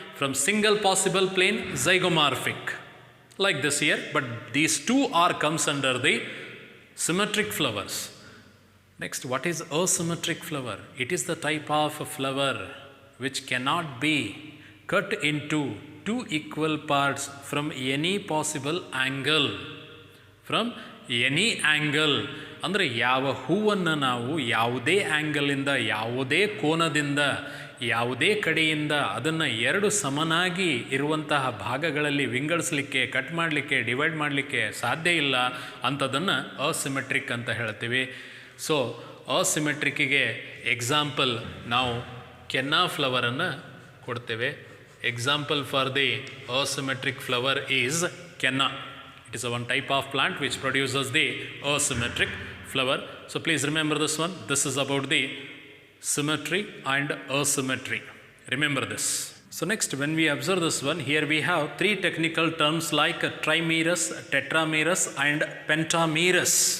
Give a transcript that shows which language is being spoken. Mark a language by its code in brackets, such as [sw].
[en] From single possible plane, zygomorphic. Like this here, but these two are comes under the symmetric flowers. Next, what is asymmetric flower? It is the type of flower which cannot be cut into two equal parts from any possible angle. From any angle. [kn] ಅಂದರೆ ಯಾವ ಹೂವನ್ನು ನಾವು ಯಾವುದೇ ಆ್ಯಂಗಲಿಂದ, ಯಾವುದೇ ಕೋನದಿಂದ, ಯಾವುದೇ ಕಡೆಯಿಂದ ಅದನ್ನು ಎರಡು ಸಮನಾಗಿ ಇರುವಂತಹ ಭಾಗಗಳಲ್ಲಿ ವಿಂಗಡಿಸಲಿಕ್ಕೆ, ಕಟ್ ಮಾಡಲಿಕ್ಕೆ, ಡಿವೈಡ್ ಮಾಡಲಿಕ್ಕೆ ಸಾಧ್ಯ ಇಲ್ಲ ಅಂಥದ್ದನ್ನು ಅಸಿಮೆಟ್ರಿಕ್ ಅಂತ ಹೇಳ್ತೀವಿ. ಸೊ ಅಸಿಮೆಟ್ರಿಕ್ಕಿಗೆ ಎಕ್ಸಾಂಪಲ್ ನಾವು ಕೆನ್ನಾ ಫ್ಲವರನ್ನು ಕೊಡ್ತೇವೆ. [en] Example for the asymmetric flower is kenna. It is a one type of plant which produces the asymmetric flower. So please remember this one. This is about the symmetry and asymmetry. Remember this. So next, when we observe this one, here we have three technical terms like trimerous, tetramerous and pentamerous.